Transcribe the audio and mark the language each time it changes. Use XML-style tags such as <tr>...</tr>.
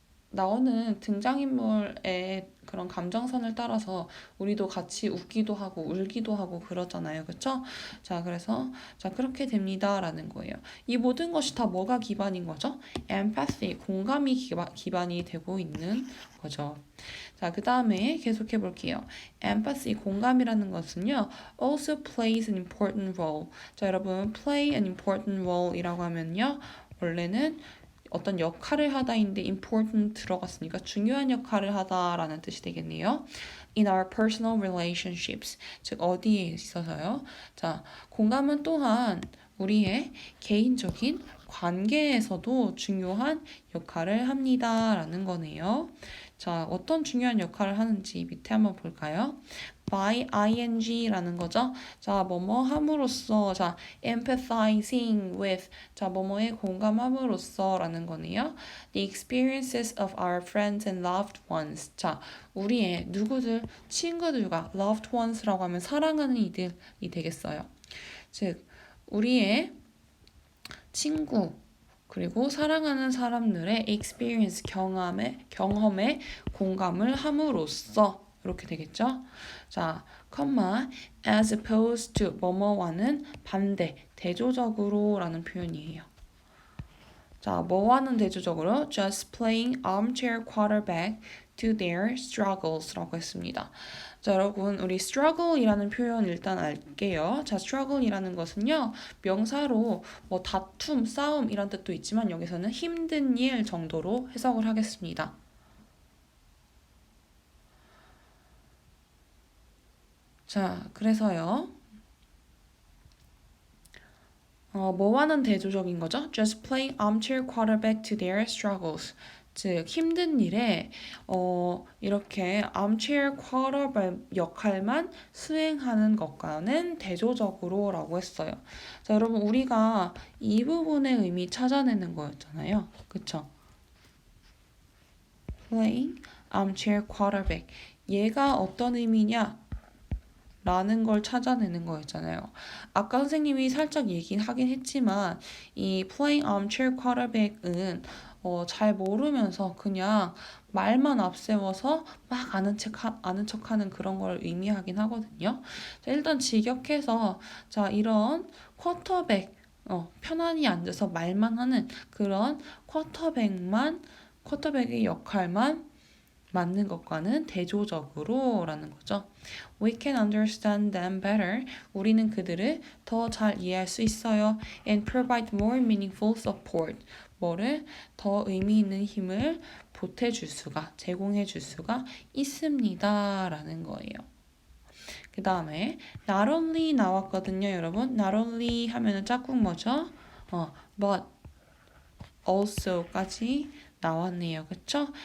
<ko>나오는 등장인물의 그런 감정선을 따라서 우리도 같이 웃기도 하고 울기도 하고 그러잖아요. 그쵸? 자, 그래서 그렇게 됩니다라는 거예요. 이 모든 것이 다 뭐가 기반인 거죠? empathy, 공감이 기반이 되고 있는 거죠. 자, 그 다음에 계속해 볼게요. empathy, 공감이라는 것은요.</ko> <en>also plays an important role.</en> <ko>자, 여러분</ko> <en>play an important role</en> <ko>이라고 하면요. 원래는 어떤 역할을 하다인데 important 들어갔으니까 중요한 역할을 하다라는 뜻이 되겠네요.</ko> <en>In our personal relationships,</en> <ko>즉 어디에 있어서요. 자, 공감은 또한 우리의 개인적인 관계에서도 중요한 역할을 합니다라는 거네요. 자, 어떤 중요한 역할을 하는지 밑에 한번 볼까요? by ing라는 거죠. 자, 뭐뭐 함으로써, 자,</ko> <en>empathizing with,</en> <ko>자, 뭐뭐에 공감함으로써 라는 거네요.</ko> <en>The experiences of our friends and loved ones.</en> <ko>자, 우리의 누구들, 친구들과</ko> <en>loved ones</en> <ko>라고 하면 사랑하는 이들이 되겠어요. 즉, 우리의 친구, 그리고 사랑하는 사람들의 experience, 경험에 공감을 함으로써 이렇게 되겠죠. 자,</ko> <en>as opposed to</en> <ko>뭐뭐와는 반대, 대조적으로 라는 표현이에요. 자, 뭐와는 대조적으로</ko> <en>just playing armchair quarterback to their struggles</en> <ko>라고 했습니다. 자, 여러분 우리 struggle이라는 표현 일단 알게요. 자, struggle이라는 것은요. 명사로 뭐 다툼, 싸움 이런 뜻도 있지만 여기서는 힘든 일 정도로 해석을 하겠습니다. 자, 그래서요. 뭐와는 대조적인 거죠?</ko> <en>Just playing armchair quarterback to their struggles.</en> <ko>즉 힘든 일에 이렇게 armchair quarterback 역할만 수행하는 것과는 대조적으로 라고 했어요. 자, 여러분 우리가 이 부분의 의미 찾아내는 거였잖아요. 그쵸?</ko> <en>playing armchair quarterback.</en> <ko>얘가 어떤 의미냐? 라는 걸 찾아내는 거였잖아요. 아까 선생님이 살짝 얘기하긴 했지만 이</ko> <en>playing armchair quarterback</en> <ko>은 잘 모르면서 그냥 말만 앞세워서 막 아는 척하는 그런 걸 의미하긴 하거든요. 자, 일단 직역해서 자, 이런 쿼터백 편안히 앉아서 말만 하는 그런 쿼터백의 역할만 맞는 것과는 대조적으로 라는 거죠.</ko> <en>We can understand them better.</en> <ko>우리는 그들을 더 잘 이해할 수 있어요.</ko> <en>And provide more meaningful support.</en> <ko>뭐를 더 의미 있는 힘을 제공해 줄 수가 있습니다. 라는 거예요. 그 다음에 not only 나왔거든요, 여러분. not only 하면은 짝꿍 뭐죠? but also까지 나왔네요. 그쵸?</ko>